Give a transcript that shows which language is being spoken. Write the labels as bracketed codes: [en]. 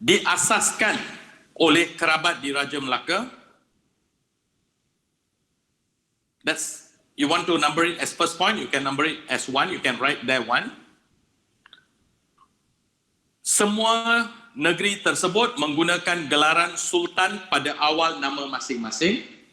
[ms] Diasaskan oleh kerabat di Raja Melaka. [en] That's, you want to number it as first point, you can number it as 1, you can write there 1. [ms] Semua negeri tersebut menggunakan gelaran Sultan pada awal nama masing-masing.